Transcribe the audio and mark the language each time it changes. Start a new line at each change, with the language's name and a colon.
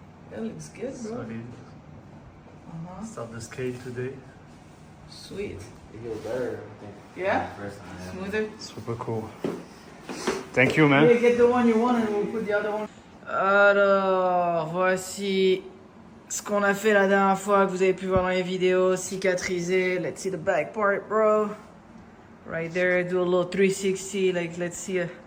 English: That looks good, bro. Solid. Uh-huh. Start the scale today. Sweet. You feel better, I think. Yeah? First time, yeah. Smoother. Super cool. Thank you, man. Yeah, get the one you want and we'll put the other one.
French: Alors, voici ce qu'on a fait la dernière fois que vous avez pu voir dans les vidéos, cicatrisé.
English: Let's see the back part, bro. Right there, do a little 360, like let's see.